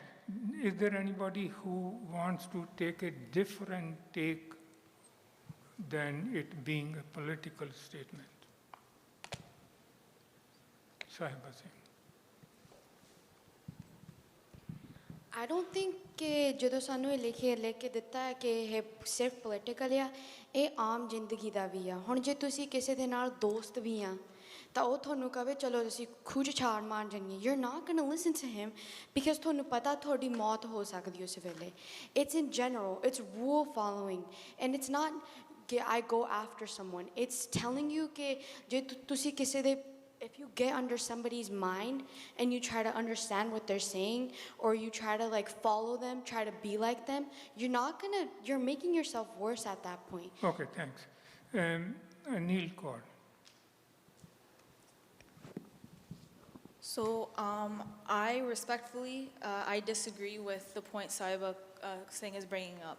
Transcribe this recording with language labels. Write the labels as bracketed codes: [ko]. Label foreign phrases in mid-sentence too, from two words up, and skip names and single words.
[en] Is there anybody who wants to take a different take than it being a political statement? Sahiba Singh. I don't think [pa] कि ਜਦੋਂ ਸਾਨੂੰ ਇਹ ਲਿਖ ਕੇ ਦਿੱਤਾ ਹੈ ਕਿ ਇਹ ਸਿਰਫ ਪੋਲੀਟੀਕਲ ਆ, ਇਹ ਆਮ ਜ਼ਿੰਦਗੀ ਦਾ ਵੀ ਆ। ਹੁਣ ਜੇ ਤੁਸੀਂ ਕਿਸੇ ਦੇ ਨਾਲ ਦੋਸਤ ਵੀ ਆ ਤਾਂ ਉਹ ਤੁਹਾਨੂੰ ਕਹੇ ਚਲੋ ਅਸੀਂ ਖੂਹ 'ਚ ਛਾਲ ਮਾਰ ਜਾਈਏ, [en] you're not going to listen to him because [pa] ਤੁਹਾਨੂੰ ਪਤਾ ਤੁਹਾਡੀ ਮੌਤ ਹੋ ਸਕਦੀ ਉਸ ਵੇਲੇ. [en] It's in general, it's rule following, and it's not I go after someone. It's telling you कि [pa] ਜੇ ਤੁਸੀਂ ਕਿਸੇ ਦੇ [en] if you get under somebody's mind and you try to understand what they're saying, or you try to like follow them, try to be like them, you're making yourself worse at that point. Okay, thanks. Neil Kaur. So I respectfully, I disagree with the point Sahiba Singh is bringing up.